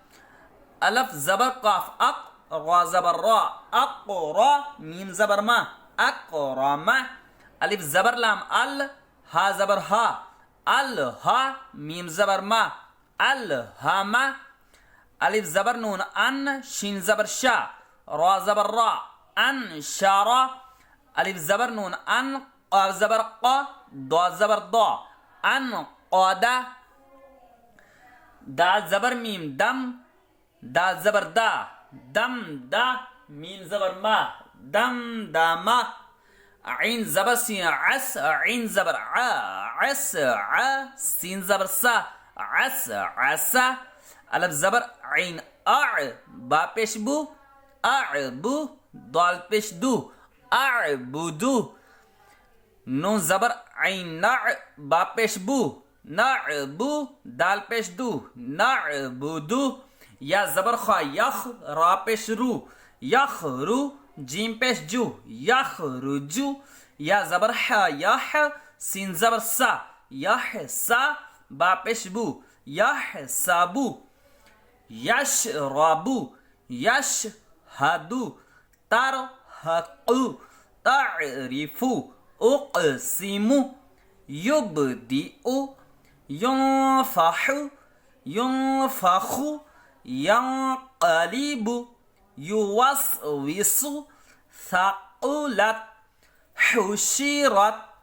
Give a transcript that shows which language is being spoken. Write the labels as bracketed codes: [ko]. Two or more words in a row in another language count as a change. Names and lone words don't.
[ur] الف زبر قاف اق، را زبر را، اقرا، میم زبر ما، اکرم الف زبر لام ال ہا زبر ہا الہا میم زبر ما الہم الف زبر نون ان شین زبر شا را زبر را انشارا الف زبر نون ان قاف زبر قا ضاد زبر ضا انقادا دال زبر میم دم دال زبر دا دم دا میم زبر ما دم داما عین زبر سین عس عین زبر ع عس ع سین زبر سا عس عسا الف زبر عین اع با پیش بو اعبو دال پیش دو اعبدو نون زبر عین نع با پیش بو نعبو دال پیش دو نعبدو یا زبر خوا یخ را پیش رو یخرو جیم پیش جو یخرجو یا زبر ح یح سین زبر سا یحسا با پیش بو یحسابو [ar] یشربو یشهدو ترهقو تعرفو اقسمو یبدئو ینفحو ینفخو ینقلبو یوسوسو ثقلت حشرت